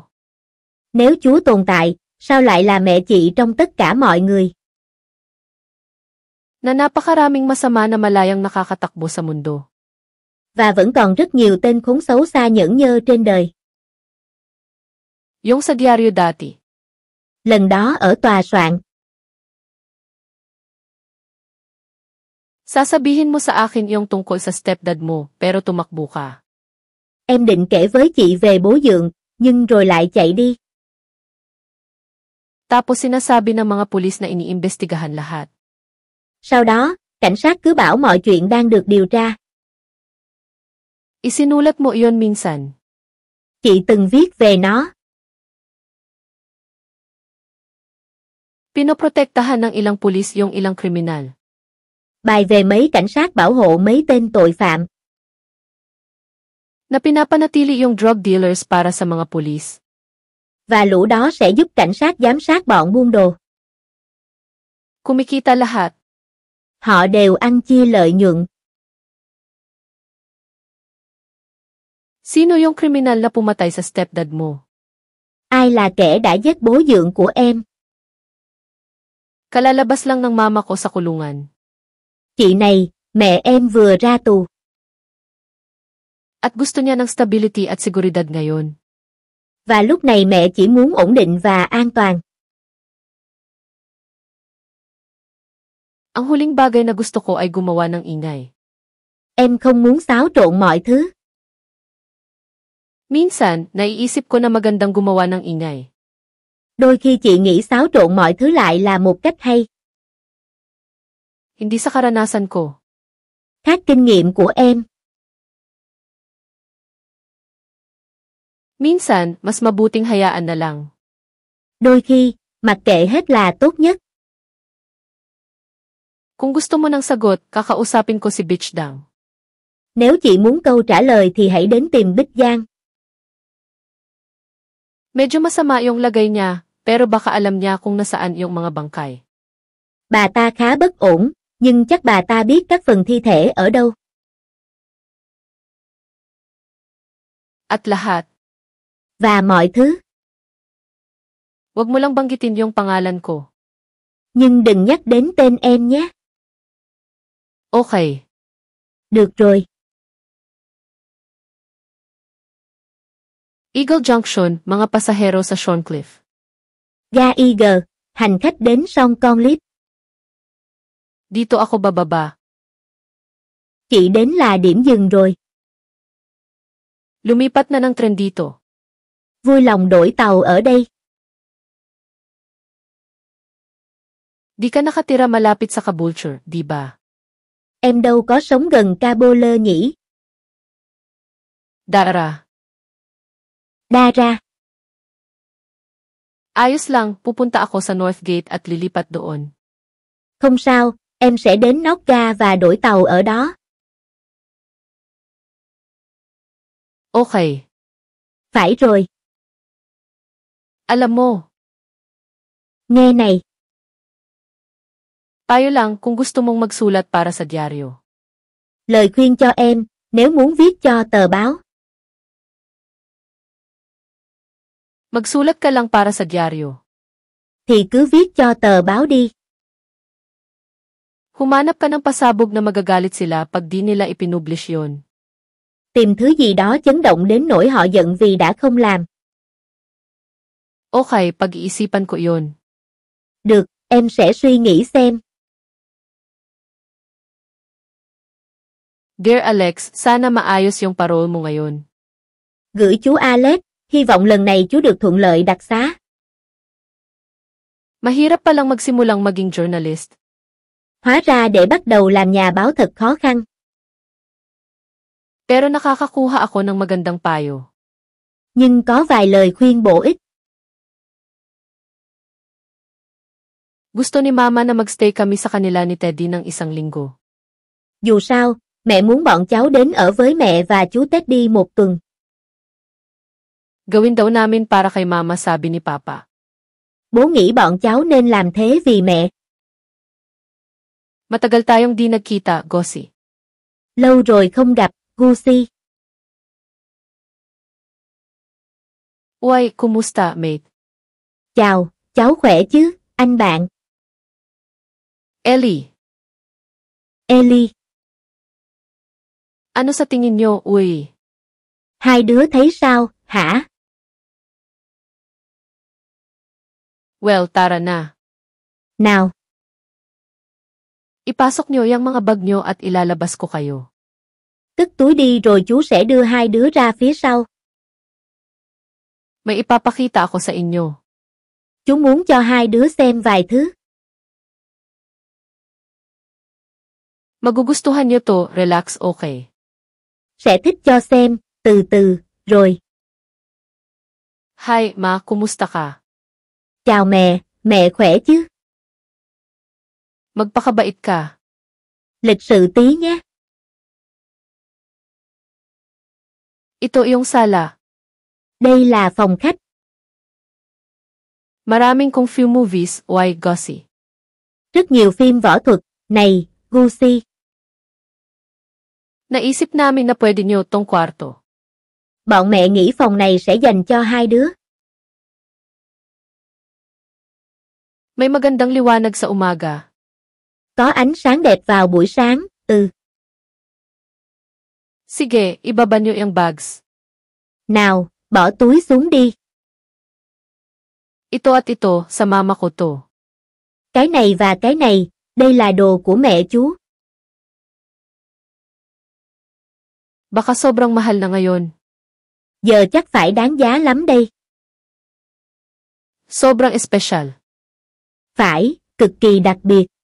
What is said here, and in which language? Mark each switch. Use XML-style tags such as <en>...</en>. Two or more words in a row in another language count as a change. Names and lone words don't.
<vi>Nếu Chúa tồn tại, sao lại là mẹ chị trong tất cả mọi người?</vi> <tl>Na napakaraming masama na malayang nakakatakbo sa mundo.</tl> <vi>Và vẫn còn rất nhiều tên khốn xấu xa nhởn nhơ trên đời.</vi> <tl>Yung sa diaryo dati.</tl> <vi>Lần đó ở tòa soạn.</vi> <tl>Sasabihin mo sa akin yung tungkol sa stepdad mo, pero tumakbo ka.</tl> <vi>Em định kể với chị về bố dượng, nhưng rồi lại chạy đi.</vi> <tl>Tapos sinasabi ng mga pulis na iniimbestigahan lahat.</tl> <vi>Sau đó, cảnh sát cứ bảo mọi chuyện đang được điều tra.</vi> <tl>Isinulat mo iyon minsan.</tl> <vi>Chị từng viết về nó.</vi> <tl>Pinoprotektahan ng ilang pulis yung ilang kriminal.</tl> <vi>Bài về mấy cảnh sát bảo hộ mấy tên tội phạm.</vi> <tl>Na pinapanatili yung</tl> <en>drug dealers</en> <tl>para sa mga pulis.</tl> <vi>Và lũ đó sẽ giúp cảnh sát giám sát bọn buôn đồ.</vi> <tl>Kumikita lahat.</tl> <vi>Họ đều ăn chia lợi nhuận.</vi> <tl>Sino yung kriminal na pumatay sa stepdad mo?</tl> <vi>Ai là kẻ đã giết bố dượng của em?</vi> <tl>Kalalabas lang ng mama ko sa kulungan.</tl> <vi>Chị này, mẹ em vừa ra tù.</vi> <tl>At gusto niya ng stability at seguridad ngayon.</tl> <vi>Và lúc này mẹ chỉ muốn ổn định và an toàn.</vi> <tl>Ang huling bagay na gusto ko ay gumawa ng ingay.</tl> <vi>Em không muốn xáo trộn mọi thứ.</vi> <tl>Minsan, naiisip ko na magandang gumawa ng ingay.</tl> <vi>Đôi khi chị nghĩ xáo trộn mọi thứ lại là một cách hay.</vi> <tl>Hindi sa karanasan ko.</tl> <vi>Khác kinh nghiệm của em.</vi> <tl>Minsan, mas mabuting hayaan na lang.</tl> <vi>Đôi khi, mặc kệ hết là tốt nhất.</vi> <tl>Kung gusto mo ng sagot, kakausapin ko si Bitch Dang.</tl> <vi>Nếu chị muốn câu trả lời thì hãy đến tìm Bích Giang.</vi> <tl>Medyo masama yung lagay niya, pero baka alam niya kung nasaan yung mga bangkay.</tl> <vi>Bà ta khá bất ổn, nhưng chắc bà ta biết các phần thi thể ở đâu.</vi> <tl>At lahat.</tl> <vi>Và mọi thứ.</vi> <tl>Huwag mo lang banggitin yung pangalan ko.</tl> <vi>Nhưng đừng nhắc đến tên em nhé.</vi> <tl>Okay.</tl> <vi>Được rồi.</vi> <tl>Eagle Junction, mga pasahero sa Shorncliffe.</tl> <vi>Ga Eagle, hành khách đến sông Con Lip.</vi> <tl>Dito ako bababa.</tl> <vi>Chị đến là điểm dừng rồi.</vi> <tl>Lumipat na ng tren dito.</tl> <vi>Vui lòng đổi tàu ở đây.</vi> <tl>Di ka nakatira malapit sa Caboolture, di ba?</tl> <vi>Em đâu có sống gần Caboler nhỉ?</vi> <tl>Dara.</tl> <vi>Đa ra.</vi> <tl>Ayos lang, pupunta ako sa North Gate at lilipat doon.</tl> <vi>Không sao, em sẽ đến nóc ga và đổi tàu ở đó.</vi> <tl>Okay.</tl> <vi>Phải rồi.</vi> <tl>Alam mo,</tl> <vi>Nghe này,</vi> <tl>payo lang kung gusto mong magsulat para sa dyaryo.</tl> <vi>lời khuyên cho em, nếu muốn viết cho tờ báo,</vi> <tl>Magsulat ka lang para sa dyaryo.</tl> <vi>thì cứ viết cho tờ báo đi.</vi> <tl>Humanap ka ng pasabog na magagalit sila pag di nila ipinublish yon.</tl> <vi>Tìm thứ gì đó chấn động đến nỗi họ giận vì đã không làm.</vi> <tl>Okay, pag-iisipan ko yon.</tl> <vi>Được, em sẽ suy nghĩ xem.</vi> <tl>Dear Alex, sana maayos yung parole mo ngayon.</tl> <vi>Gửi chú Alex, hy vọng lần này chú được thuận lợi đặc xá.</vi> <tl>Mahirap palang magsimulang maging journalist.</tl> <vi>Hóa ra để bắt đầu làm nhà báo thật khó khăn.</vi> <tl>Pero nakakakuha ako ng magandang payo.</tl> <vi>Nhưng có vài lời khuyên bổ ích.</vi> <tl>Gusto ni Mama na magstay kami sa kanila ni Teddy ng isang linggo.</tl> <vi>Dù sao, mẹ muốn bọn cháu đến ở với mẹ và chú Teddy một tuần.</vi> <tl>Gawin daw namin para kay Mama, sabi ni Papa.</tl> <vi>Bố nghĩ bọn cháu nên làm thế vì mẹ.</vi> <tl>Matagal tayong di nagkita, Gussie.</tl> <vi>Lâu rồi không gặp, Gussie.</vi> <tl>Uy, kumusta, mate?</tl> <vi>Chào, cháu khỏe chứ, anh bạn.</vi> <tl>Ellie.</tl> <vi>Ellie.</vi> <tl>Ano sa tingin nyo, uy?</tl> <vi>Hai đứa thấy sao, hả?</vi> <tl>Well, tara na.</tl> <vi>Nào.</vi> <tl>Ipasok nyo yung mga bag nyo at ilalabas ko kayo.</tl> <vi>Cất túi đi rồi chú sẽ đưa hai đứa ra phía sau.</vi> <tl>May ipapakita ako sa inyo.</tl> <vi>Chú muốn cho hai đứa xem vài thứ.</vi> <tl>Magugustuhan nyo to, relax, okay.</tl> <vi>Sẽ thích cho xem, từ từ, rồi.</vi> <tl>Hi, Ma, kumusta ka?</tl> <vi>Chào mẹ khỏe chứ?</vi> <tl>Magpakabait ka.</tl> <vi>Lịch sự tí nhé.</vi> <tl>Ito iyong sala.</tl> <vi>Đây là phòng khách.</vi> <tl>Maraming kong</tl> <en>few movies, why,</en> <tl>Gussie?</tl> <vi>Rất nhiều phim võ thuật, này, Gussie.</vi> <tl>Naisip namin na pwede nyo tong kwarto.</tl> <vi>Bọn mẹ nghĩ phòng này sẽ dành cho hai đứa.</vi> <tl>May magandang liwanag sa umaga.</tl> <vi>Có ánh sáng đẹp vào buổi sáng,</vi> <tl>Sige, ibaba nyo yung bags.</tl> <vi>Nào, bỏ túi xuống đi.</vi> <tl>Ito at ito, sa mama ko to.</tl> <vi>Cái này và cái này, đây là đồ của mẹ chú.</vi> <tl>Baka sobrang mahal na ngayon.</tl> <vi>Giờ chắc phải đáng giá lắm đây.</vi> <tl>Sobrang espesyal.</tl> <vi>Phải, cực kỳ đặc biệt.</vi>